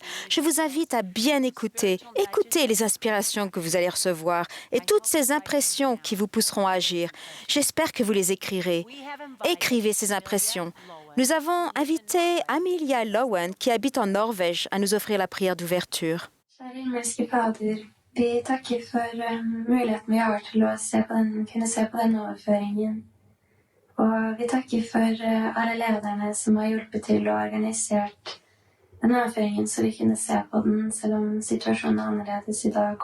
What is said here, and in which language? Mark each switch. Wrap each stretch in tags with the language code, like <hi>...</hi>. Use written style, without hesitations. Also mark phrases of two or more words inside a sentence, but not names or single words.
<fr>Je vous invite à bien écouter. Écoutez les inspirations que vous allez recevoir et toutes ces impressions qui vous pousseront à agir. J'espère que vous les écrirez. Écrivez ces impressions. Nous avons invité Amelia Lowen, qui habite en Norvège, à nous offrir la prière d'ouverture.</fr> <no>Kjære himmelske Fader, vi takker for muligheten vi har til å kunne se på denne overføringen. Og vi takker for alle lederne som har hjulpet til å organisert denne overføringen, så vi kunne se på den, selv om situasjonen er annerledes i dag.</no>